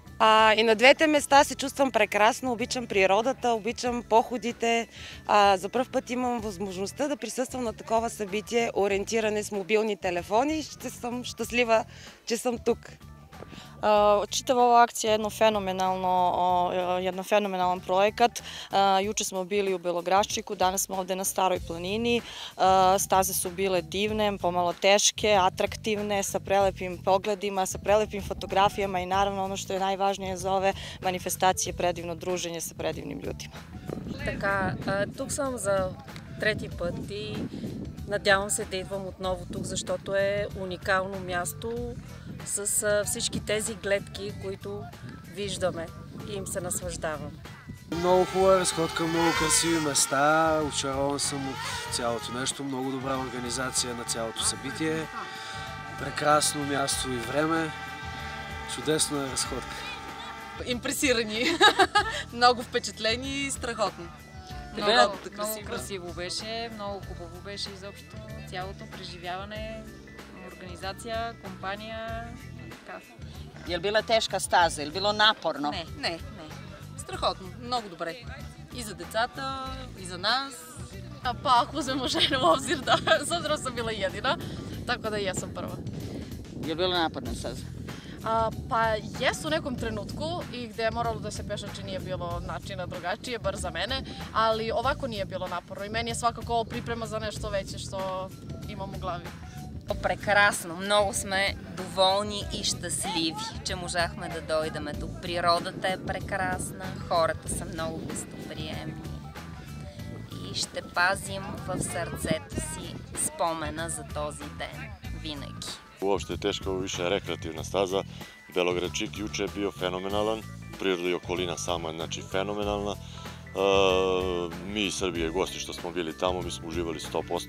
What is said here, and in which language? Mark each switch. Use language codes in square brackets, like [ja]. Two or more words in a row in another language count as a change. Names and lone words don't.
[bg] И на двете места се чувствам прекрасно, обичам природата, обичам походите. За пръв път имам възможността да присъствам на такова събитие, ориентиране с мобилни телефони и ще съм щастлива, че съм тук. [sr] Čitava ova akcija je jedan fenomenalan projekat. Juče smo bili u Belograščiku, danas smo ovde na Staroj planini. Staze su bile divne, pomalo teške, atraktivne, sa prelepim pogledima, sa prelepim fotografijama i naravno ono što je najvažnije za ove manifestacije, predivno druženje sa predivnim ljudima. [bg] Така, тук съм за трети път и надявам се да идвам отново тук, защото е уникално място с всички тези гледки, които виждаме и им се наслаждавам. Много хубава разходка, много красиви места, очарован съм от цялото нещо, много добра организация на цялото събитие, прекрасно място и време, чудесна разходка. Импресирани, много впечатлени и страхотно. Много красиво беше, много хубаво беше изобщо цялото преживяване, организация, компания. [sr] Je li bila teška staza, je li bilo naporno? [bg] Не. Страхотно, много добре. И за децата, и за нас. [sr] Pa ako uzmemo žene u obzir da s obzirom sam bila jedina, tako da i ja sam prva. Je li bila naporna staza? Pa jes u nekom trenutku i gde je moralo da se pešači nije bilo načina drugačije, bar za mene, ali ovako nije bilo naporno i meni je svakako ovo priprema za нещо veće što imam u glavi. [bg] Прекрасно! Много сме доволни и щастливи, че можахме да дойдем тук. Природата е прекрасна, хората са много гостоприемни и ще пазим в сърцето си спомена за този ден винаги. [sr] Uopšte je teška, ovo više rekreativna staza. Belogradčik juče je bio fenomenalan, priroda i okolina sama je fenomenalna. Mi iz Srbije, gosti što smo bili tamo, mi smo uživali 100%.